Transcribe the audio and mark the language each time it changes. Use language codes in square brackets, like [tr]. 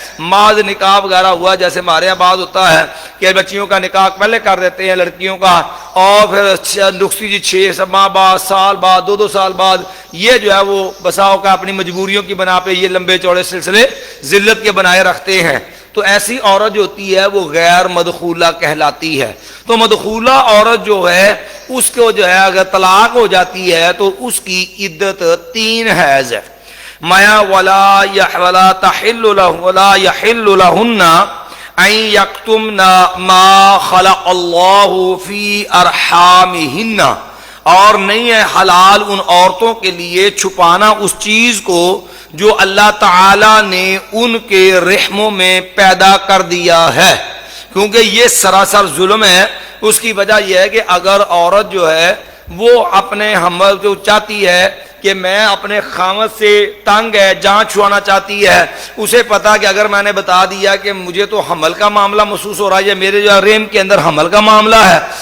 [ur] ماذ نکاح وغیرہ ہوا, جیسے ہمارے یہاں بعض ہوتا ہے کہ بچیوں کا نکاح پہلے کر دیتے ہیں لڑکیوں کا, اور پھر لکسی جی 6 ماہ بعد, سال بعد, 2 سال بعد, یہ جو ہے وہ بساؤ کا اپنی مجبوریوں کی بنا پہ یہ لمبے چوڑے سلسلے ذلت کے بنائے رکھتے ہیں. تو ایسی عورت جو ہوتی ہے وہ غیر مدخولہ کہلاتی ہے. تو مدخولہ عورت جو ہے اس کو جو ہے اگر طلاق ہو جاتی ہے تو اس کی عدت 3 حیض ہے. [ar] مایا ولا تحل له ولا يحل لهن ان يكتمن ما خلق الله في ارحامهن, [ur] اور نہیں ہے حلال ان عورتوں کے لیے چھپانا اس چیز کو جو اللہ تعالی نے ان کے رحموں میں پیدا کر دیا ہے، کیونکہ یہ سراسر ظلم ہے۔ اس کی وجہ یہ ہے کہ اگر عورت جو ہے وہ اپنے حمل جو چاہتی ہے کہ میں اپنے خامد سے تنگ ہے، جان چھڑانا چاہتی ہے، اسے پتا کہ اگر میں نے بتا دیا کہ مجھے تو حمل کا معاملہ محسوس ہو رہا ہے یا میرے جو رحم کے اندر حمل کا معاملہ ہے،